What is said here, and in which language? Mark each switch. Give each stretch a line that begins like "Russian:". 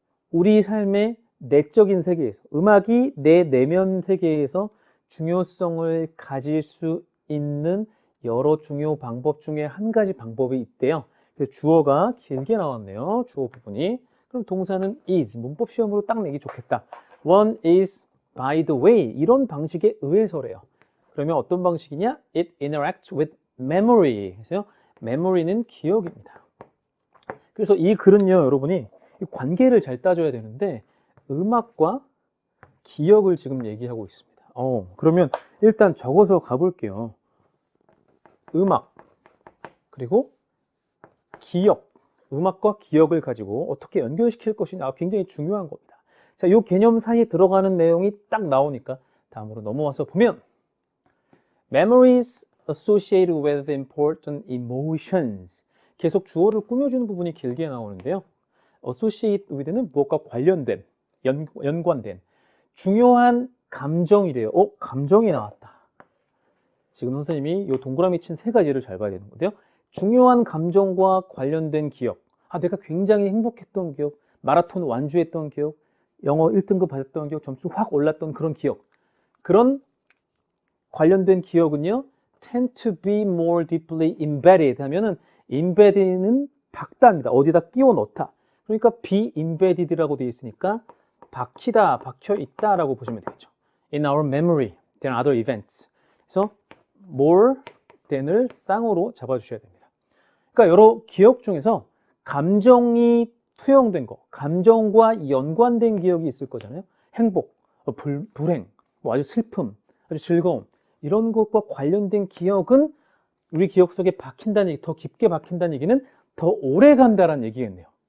Korean: 우리 삶의 내적인 세계에서, 음악이 내 내면 세계에서 중요성을 가질 수 있는 여러 중요 방법 중에 한 가지 방법이 있대요. 그래서 주어가 길게 나왔네요. 주어 부분이. 그럼 동사는 is, 문법 시험으로 딱 내기 좋겠다.
English: One is by the way,
Korean: 이런 방식에 의해서래요. 그러면 어떤 방식이냐?
English: It interacts with memory.
Korean: 그래서 memory는 기억입니다. 그래서 이 글은요, 여러분이 이 관계를 잘 따져야 되는데 음악과 기억을 지금 얘기하고 있습니다. 그러면 일단 적어서 가볼게요. 음악, 그리고 기억, 음악과 기억을 가지고 어떻게 연결시킬 것이냐 굉장히 중요한 겁니다. 자, 이 개념 사이에 들어가는 내용이 딱 나오니까 다음으로 넘어와서 보면
English: Memories associated with important emotions.
Korean: 계속 주어를 꾸며주는 부분이 길게 나오는데요. associate with는 무엇과 관련된, 연관된 중요한 감정이래요. 감정이 나왔다. 지금 선생님이 이 동그라미 친 세 가지를 잘 봐야 되는 건데요. 중요한 감정과 관련된 기억. 내가 굉장히 행복했던 기억, 마라톤 완주했던 기억, 영어 1등급 받았던 기억, 점수 확 올랐던 그런 기억. 그런 관련된 기억은요,
English: tend to be more deeply embedded
Korean: 하면은 embedded는 박다입니다. 어디다 끼워 넣다. 그러니까 be embedded라고 되어 있으니까 박히다, 박혀 있다라고 보시면 되겠죠.
English: In our memory than other events.
Korean: 그래서 more than을 쌍으로 잡아주셔야 됩니다. 그러니까 여러 기억 중에서 감정이 투영된 거, 감정과 연관된 기억이 있을 거잖아요. 행복, 불행, 아주 슬픔, 아주 즐거움 이런 것과 관련된 기억은 우리 기억 속에 박힌다는 얘기, 더 깊게 박힌다는 얘기는 더 오래 간다는 얘기겠네요.